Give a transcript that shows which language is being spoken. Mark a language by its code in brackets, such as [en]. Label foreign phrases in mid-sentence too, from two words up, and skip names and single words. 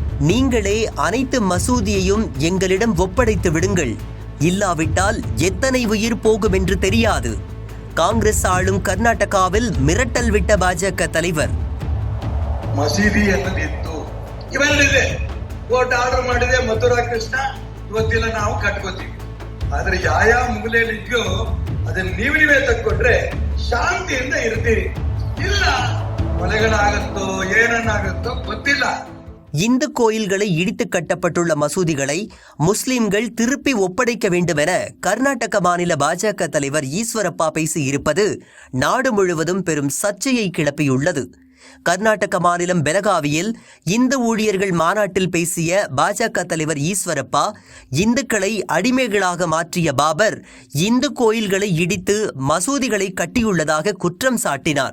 [ta] நீங்களே அனைத்து மசூதியையும் எங்களிடம் ஒப்படைத்து விடுங்கள், இல்லாவிட்டால் எத்தனை உயிர் போகும் என்று தெரியாது. காங்கிரஸ் ஆளும் கர்நாடகாவில் மிரட்டல் விட்ட பாஜக தலைவர். [kn] ಮಸೀದಿ ಅನ್ನೋದಿತ್ತು, ಇವೆಲ್ಲಿದೆ. [en] court order [kn] ಮಾಡಿದೆ, ಮಥುರಾ ಕೃಷ್ಣ ಇವತ್ತಿಲ್ಲ ನಾವು ಕಟ್ಕೋತೀವಿ. ಆದ್ರೆ ಯಾವ ಮೂಲೆಯಲ್ಲಿದ್ಯೋ ಅದನ್ನ ನೀವೇ ತಕ್ಕೊಟ್ರೆ ಶಾಂತಿಯಿಂದ ಇರ್ತೀರಿ. ಇಲ್ಲ ಕೊಲೆಗಳಾಗತ್ತೋ ಏನನ್ನಾಗತ್ತೋ ಗೊತ್ತಿಲ್ಲ. [ta] இந்து கோயில்களை இடித்து கட்டப்பட்டுள்ள மசூதிகளை முஸ்லிம்கள் திருப்பி ஒப்படைக்க வேண்டும் என கர்நாடக மாநில பாஜக தலைவர் ஈஸ்வரப்பா பேசியிருப்பது நாடு முழுவதும் பெரும் சர்ச்சையை கிளப்பியுள்ளது. கர்நாடக மாநிலம் பெலகாவியில் இந்து ஊழியர்கள் மாநாட்டில் பேசிய பாஜக தலைவர் ஈஸ்வரப்பா, இந்துக்களை அடிமைகளாக மாற்றிய பாபர் இந்து கோயில்களை இடித்து மசூதிகளை கட்டியுள்ளதாக குற்றம் சாட்டினார்.